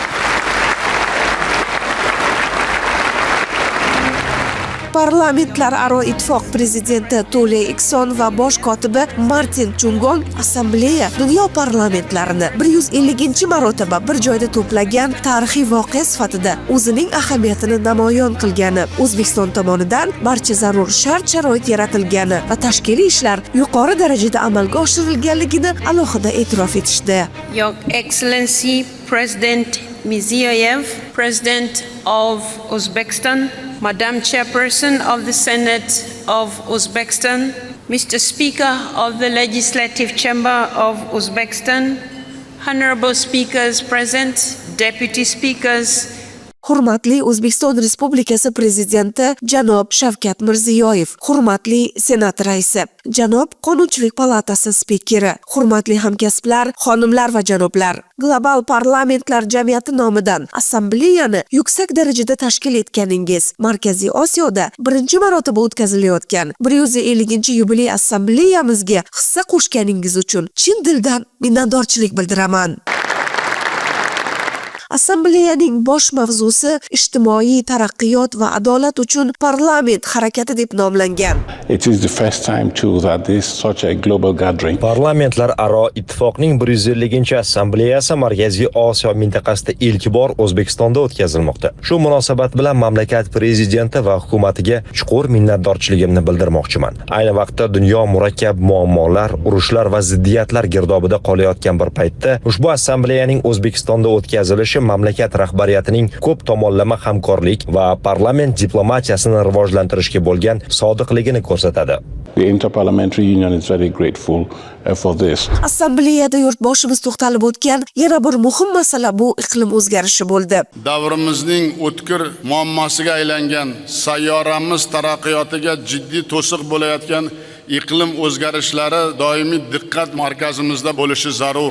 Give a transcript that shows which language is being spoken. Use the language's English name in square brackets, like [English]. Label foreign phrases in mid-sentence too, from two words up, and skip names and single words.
[Uzbek] Parlamentlararo ittifoq prezidenti Tole Ikson va bosh kotibi Martin Chungong assambleya dunyo parlamentlarini 150-marotaba bir joyda to'plagan tarixiy voqea sifatida o'zining ahamiyatini namoyon qilgani, O'zbekiston tomonidan barcha zarur shart-sharoit yaratilgani va tashkiliy ishlar yuqori darajada amalga oshirilganligini alohida e'tirof etishdi. [English] Your Excellency President Mirziyoyev, President of Uzbekistan, Madam Chairperson of the Senate of Uzbekistan, Mr. Speaker of the Legislative Chamber of Uzbekistan, Honorable Speakers present, Deputy Speakers. [Uzbek] Hurmatli O'zbekiston Respublikasi Prezidenti janob Shavkat Mirziyoyev, hurmatli Senat raisi, janob Qonunchilik palatasi spikeri, hurmatli hamkasblar, xonimlar va janoblar, global parlamentlar jamiyati nomidan assambleyani yuksak darajada tashkil etganingiz, Markaziy Osiyoda birinchi marotaba o'tkazilayotgan 150-yubiley assambleyamizga hissa qo'shganingiz uchun chin dildan minnatdorchilik bildiraman. Assambleyaning bosh mavzusi ijtimoiy taraqqiyot va adolat uchun parlament harakati deb nomlangan. [English] It is the first time too that this such a global gathering. [Uzbek] Parlamentlararo ittifoqning 150-assambleyasi Markaziy Osiyo mintaqasida ilk bor O'zbekistonda o'tkazilmoqda. Shu munosabat bilan mamlakat prezidenti va hukumatiga chuqur minnatdorchiligimni bildirmoqchiman. Ayni vaqtda dunyo murakkab muammolar, urushlar va ziddiyatlar girdobida qolayotgan bir paytda ushbu assambleyaning O'zbekistonda o'tkazilishi mamlakat rahbariyatining ko'p tomonlama hamkorlik va parlament diplomatiyasini rivojlantirishga bo'lgan sodiqligini ko'rsatadi. [English] The Interparliamentary Union is very grateful for this. [Uzbek] Assambleyada yurtboshimiz to'xtalib o'tgan yana bir muhim masala bu iqlim o'zgarishi bo'ldi. Davrimizning o'tkir muammosiga aylangan, sayyoramiz taraqqiyotiga jiddiy to'siq bo'layotgan iqlim o'zgarishlari doimiy diqqat markazimizda bo'lishi zarur.